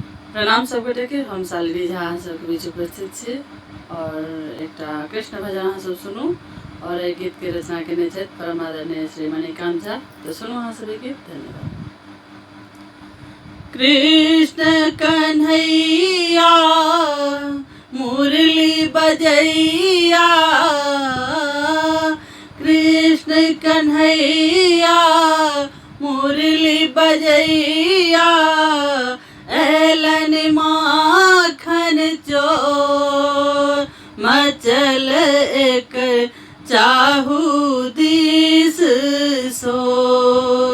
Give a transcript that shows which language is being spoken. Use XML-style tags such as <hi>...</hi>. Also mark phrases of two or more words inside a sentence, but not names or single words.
<mai>प्रणाम सबगोटे के। हम शालिनी झा अहाँ सबके बीच उपस्थित छी और एक कृष्ण भजन अहाँ सब सुनू। और एहि गीत के रचना केने छथि परम आदरणीय श्री मणिकांत झा। तो सुनू अहाँ सब गीत। धन्यवाद। कृष्ण कन्हैया मुरली बजैया, कृष्ण कन्हैया मुरली बजैया, एलन माखन चोर मचल एक चाहू दिस सोर।</mai>